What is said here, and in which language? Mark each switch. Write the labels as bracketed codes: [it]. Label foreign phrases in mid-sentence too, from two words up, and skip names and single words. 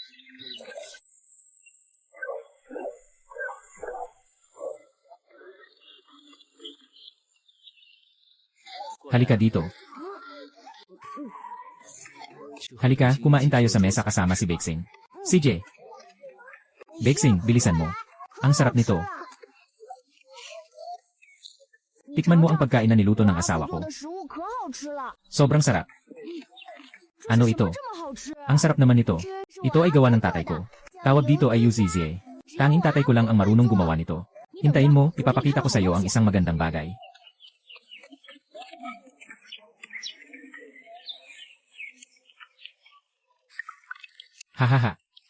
[tl] Halika dito. Halika, kumain tayo sa mesa kasama si Bixing. CJ. Bixing, bilisan mo. Ang sarap nito. Tikman mo ang pagkain na niluto ng asawa ko. [zh] 做的食物可好吃了， [tl] Sobrang sarap. Ano ito? [zh] 这么好吃。 [tl] Ang sarap naman nito. Ito ay gawa ng tatay ko. Tawag dito ay Uzizie. Tanging tatay ko lang ang marunong gumawa nito. Hintayin mo, ipapakita ko sa iyo ang isang magandang bagay. Hahaha.